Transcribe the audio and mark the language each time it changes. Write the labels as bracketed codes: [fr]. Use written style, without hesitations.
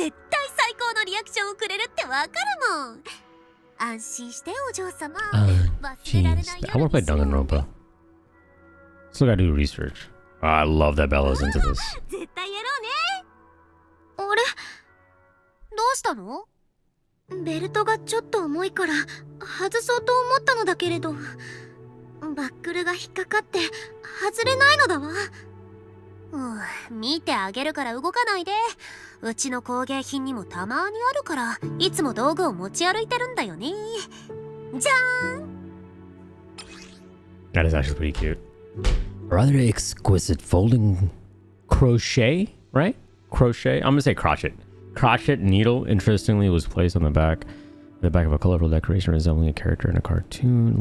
[ja] 絶対最高のリアクションをくれるってわかるもん。安心してお嬢様。忘れられない [en] I want to play Danganronpa. Still gotta do research. Oh, I love that Bella's into this. [ja] 絶対やろうね。あれ？どうしたの？ベルトがちょっと重いから外そうと思ったのだけれど、バックルが引っかかって外れないのだわ。見てあげるから動かないで。うちの工芸品にもたまにあるから、いつも道具を持ち歩いてるんだよね。じゃーん。 [en] That is actually pretty cute. Rather exquisite folding crochet, right? Crochet. I'm gonna say crochet. Crochet needle, interestingly, was placed on the back of a colorful decoration resembling a character in a cartoon.